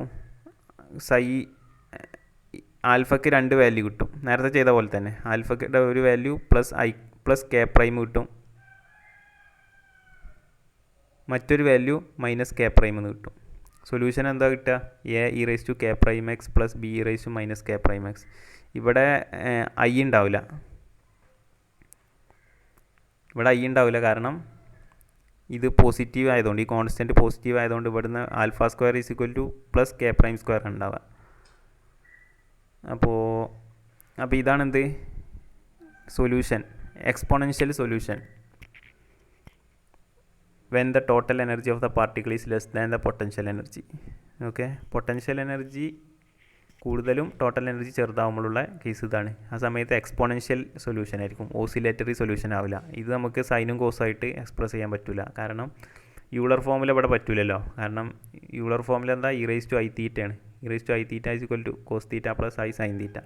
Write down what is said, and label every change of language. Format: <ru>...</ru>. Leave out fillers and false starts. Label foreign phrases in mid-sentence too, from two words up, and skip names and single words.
<ml>സൈ ആൽഫയ്ക്ക് 2 വാല്യൂ കിട്ടും, നേരത്തെ ചെയ്ത പോലെ തന്നെ. ആൽഫയുടെ ഒരു വാല്യൂ പ്ലസ് k' കിട്ടും, മറ്റൊരു വാല്യൂ -k' എന്ന് കിട്ടും. സൊല്യൂഷൻ എന്താ കിട്ടുക? a e⁻k' x പ്ലസ് b e⁻−k'. ഇവിടെ ഐ ഉണ്ടാവില്ല. ഇവിടെ ഐ ഉണ്ടാവില്ല, കാരണം ഇത് പോസിറ്റീവ് ആയതുകൊണ്ട്, ഈ കോൺസ്റ്റൻറ്റ് പോസിറ്റീവ് ആയതുകൊണ്ട് ഇവിടുന്ന്</ml> <en>alpha square is equal to plus k prime square</en> <ml>ഉണ്ടാവുക. അപ്പോൾ ഇതാണെന്ത് സൊല്യൂഷൻ,</ml> <en>exponential solution when the total energy of the particle is less than the potential energy.</en> <ml>ഓക്കെ,</ml> <en>potential energy</en> <ml>കൂടുതലും</ml> <en>total energy</en> <ml>ചെറുതാവുമ്പോഴുള്ള കേസ് ഇതാണ്. ആ സമയത്ത്</ml> <en>exponential solution</en> <ml>ആയിരിക്കും,</ml> <en>oscillatory solution</en> <ml>ആവില്ല. ഇത് നമുക്ക് സൈനും കോസായിട്ട് എക്സ്പ്രസ് ചെയ്യാൻ പറ്റില്ല, കാരണം യൂളർ ഫോമിൽ ഇവിടെ പറ്റില്ലല്ലോ. കാരണം യൂളർ ഫോമിൽ എന്താ</ml> <en>e raise to i thetayaan. e raise to i theta is equal to cos theta plus i sine theta.</en>